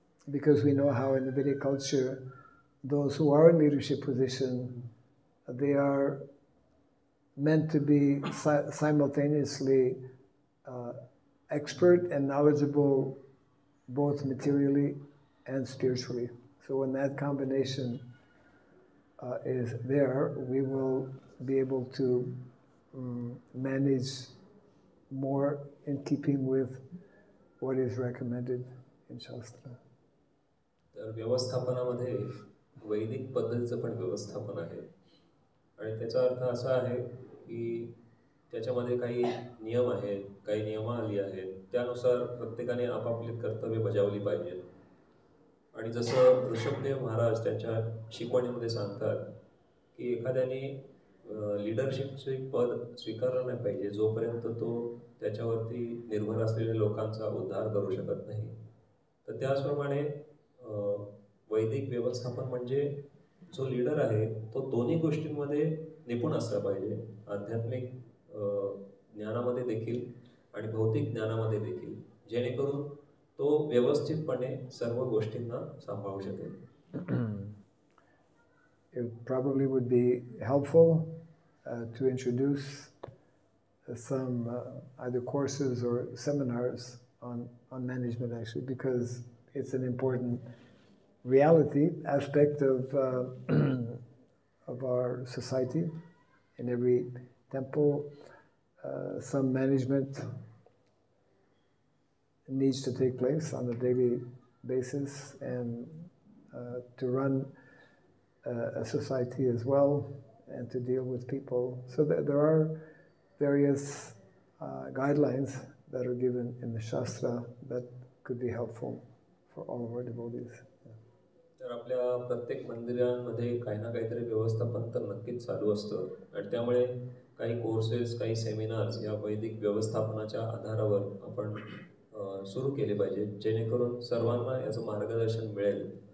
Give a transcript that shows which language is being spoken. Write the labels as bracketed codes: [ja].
[en] because we know how in the Vedic culture, those who are in leadership position, they are meant to be simultaneously expert and knowledgeable both materially and spiritually. So when that combination is there, we will be able to manage more in keeping with what is recommended in Shastra. [mr] तर व्यवस्थापनामध्ये वैदिक पद्धतीचं पण व्यवस्थापन आहे आणि त्याचा अर्थ असा आहे की त्याच्यामध्ये काही नियम आहेत, काही नियमावली आहेत, त्यानुसार प्रत्येकाने आपापली कर्तव्य बजावली पाहिजेत. आणि जसं ऋषभदेव महाराज त्यांच्या शिकवणीमध्ये सांगतात की एखाद्याने लीडरशिपचे पद स्वीकारलं नाही पाहिजे जोपर्यंत तो त्याच्यावरती निर्भर असलेल्या लोकांचा उद्धार करू शकत नाही. तर त्याचप्रमाणे वैदिक व्यवस्थापन म्हणजे जो लीडर आहे तो दोन्ही गोष्टींमध्ये निपुण असला पाहिजे, आध्यात्मिक ज्ञानामध्ये देखील आणि भौतिक ज्ञानामध्ये देखील, जेणेकरून तो व्यवस्थितपणे सर्व गोष्टींना सांभाळू शकेल. [en] It probably would be helpful to introduce some either courses or seminars on management, actually, because it's an important reality aspect of of our society. In every temple, some management needs to take place on a daily basis, and to run a society as well, and to deal with people. So there are various guidelines that are given in the Shastra that could be helpful for all of our devotees. [mr] तर आपल्या प्रत्येक मंदिरांमध्ये काही ना काहीतरी व्यवस्थापन तर नक्कीच चालू असतं आणि त्यामुळे काही कोर्सेस, काही सेमिनार्स या वैदिक व्यवस्थापनाच्या आधारावर आपण सुरू केले पाहिजे, जेणेकरून सर्वांना याचं मार्गदर्शन मिळेल.